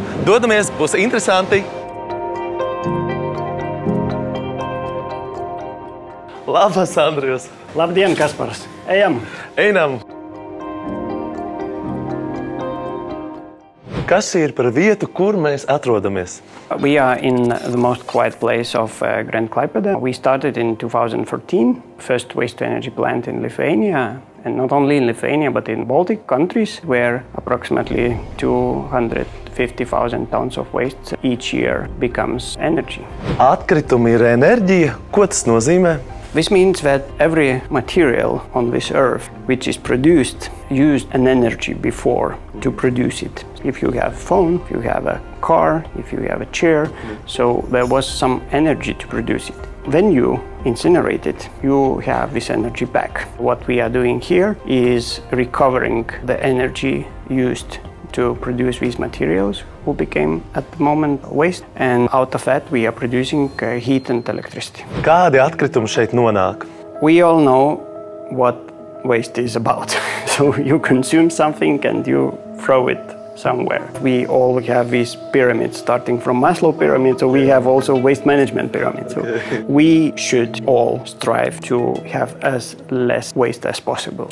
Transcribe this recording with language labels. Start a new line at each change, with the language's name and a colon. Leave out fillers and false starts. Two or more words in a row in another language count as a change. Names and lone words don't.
Latvian: Dodamies, būs interesanti!
Lithuanian: Labas, Andrijus!
Latvian: Labdien, Kaspars! Ejam!
Lithuanian: Einam!
Latvian: Kas ir par vietu, kur mēs atrodamies?
English: We are in the most quiet place of Grand Klaipēda. We started in 2014, first waste-to-energy plant in Lithuania, and not only in Lithuania, but in Baltic countries, where approximately 250,000 tons of waste each year becomes energy.
Latvian: Atkritumi ir enerģija. Ko tas nozīmē?
English: This means that every material on this earth which is produced used an energy before to produce it. If you have a phone, if you have a car, if you have a chair, so there was some energy to produce it. When you incinerate it, you have this energy back. What we are doing here is recovering the energy used to produce these materials, who became at the moment waste, and out of that we are producing heat and electricity.
Latvian: Kādi atkritumi šeit nonāk?
English: We all know what waste is about. So you consume something and you throw it somewhere. We all have these pyramids starting from Maslow pyramid, so we have also waste management pyramid. So we should all strive to have as less waste as possible.